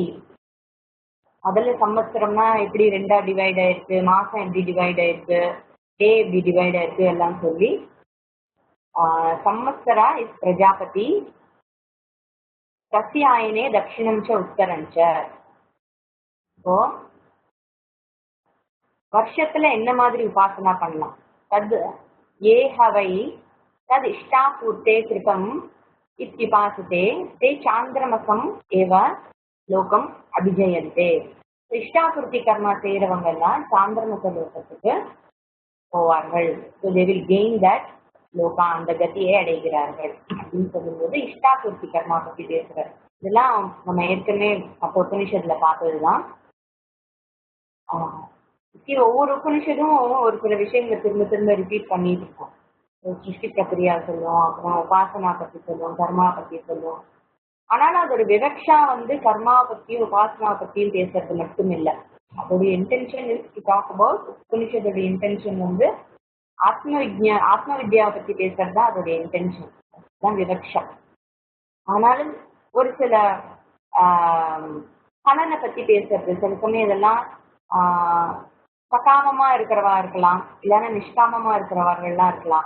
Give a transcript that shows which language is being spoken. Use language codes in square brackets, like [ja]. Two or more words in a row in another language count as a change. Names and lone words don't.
[ta] முதல்ல சம்வத்சரம்னா எப்படி ரெண்டா டிவைட் ஆயிருக்கு, மாசம் எப்படி டிவைட் ஆயிருக்கு, டே எப்படி டிவைட் ஆயிருக்கு எல்லாம் சொல்லி சம்வத்சரா இஸ் பிரஜாபதி [sa] तस्यायने दक्षिणं च उत्तरं च. [ta] இப்போ வருஷத்துல என்ன மாதிரி உபாசனா பண்ணலாம், [sa] तद् एहवै तद इष्टापूर्ते कृतम् इत्युपासते ते चांद्रमसम एव लोकम अभिजयन्ते. इष्टापूर्ति कर्मा [ta] செய்றவங்க எல்லாம் சாந்திரமச லோகத்துக்கு போவார்கள். [en] So they will gain that [ta] லோகா, அந்த கதியை அடைகிறார்கள் அப்படின்னு சொல்லும்போது இஷ்டாபூர்த்தி கர்மா பத்தி பேசுறாரு. இதெல்லாம் நம்ம ஏற்கனவே அப்போ உபனிஷத்துல பார்த்ததுதான். ஒவ்வொரு உபனிஷதும் ஒரு சில விஷயங்களை திரும்ப திரும்ப ரிப்பீட் பண்ணிட்டு இருக்கோம். சிருஷ்டி பிரக்ரியா சொல்லுவோம், அப்புறம் உபாசனா பத்தி சொல்லுவோம், கர்மா பத்தி சொல்லுவோம். ஆனாலும் அதோட விவக்ஷா கர்மாவை பத்தியும் உபாசனா பத்தியும் பேசுறது மட்டும் இல்லை. [en] அதோடைய intention is to talk about. [ta] உபனிஷத்தோட இன்டென்ஷன் ஆத்ம வித்யாவை பத்தி பேசுறது தான் அதோடைய இன்டென்ஷன், தான் விவக்ஷா. ஆனாலும் ஒரு சில பலனை பத்தி பேசுறது, சில சமயம் இதெல்லாம் சகாமமா இருக்கிறவா இருக்கலாம், இல்லைன்னா நிஷ்காமமா இருக்கிறவர்கள்லாம் இருக்கலாம்.